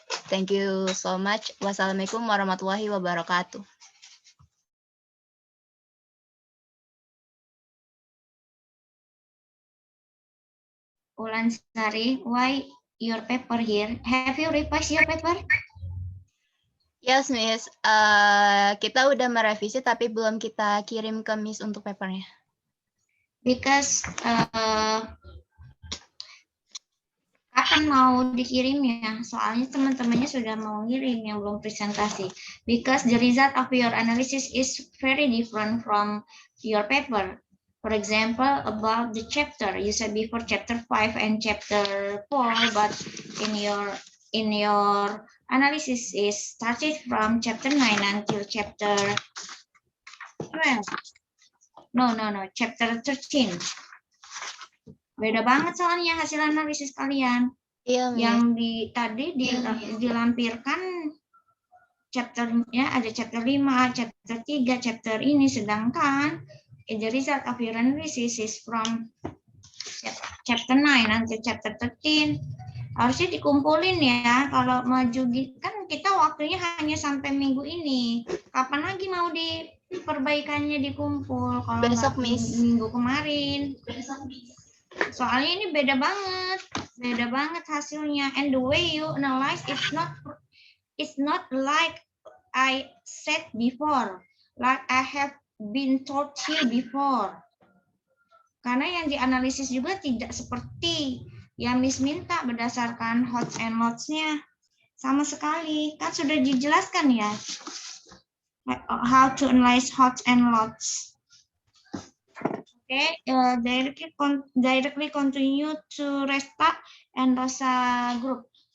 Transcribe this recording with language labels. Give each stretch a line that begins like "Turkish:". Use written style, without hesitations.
English: Thank you so much.
Arabic: Wassalamualaikum warahmatullahi wabarakatuh.
English: Ulansari, why your paper here? Have you revised your paper? Yes, Miss.
Indonesian: Kita udah merevisi tapi belum kita kirim ke Miss untuk papernya. Because kapan mau dikirimnya? Soalnya teman-temannya sudah mau ngirim yang belum presentasi.
English: Because the result of your analysis is very different from your paper. For example, about the chapter, you said before chapter 5 and chapter 4, but in your in your analysis is started from chapter 9 until chapter 12. No, chapter 13.
Indonesian: Beda banget soalnya hasil analisis kalian. Iya, Yang tadi dilampirkan chapternya ada chapter 5, chapter 3, chapter ini, sedangkan
English: the result of your analysis is from chapter 9 until chapter 13.
Indonesian: Harusnya dikumpulin ya. Kalau maju kan kita waktunya hanya sampai minggu ini. Kapan lagi mau perbaikannya dikumpul? Kalau Besok, nggak Miss. minggu kemarin. Soalnya ini beda banget hasilnya.
English: And the way you analyze it's not like I said before, like I have been told you before.
Indonesian: Karena yang dianalisis juga tidak seperti yang Miss minta berdasarkan HOTS and LOTS-nya. Sama sekali, kan sudah dijelaskan ya.
English: How to analyze HOTS and LOTS. Okay, directly continue to Resta and Rosa group.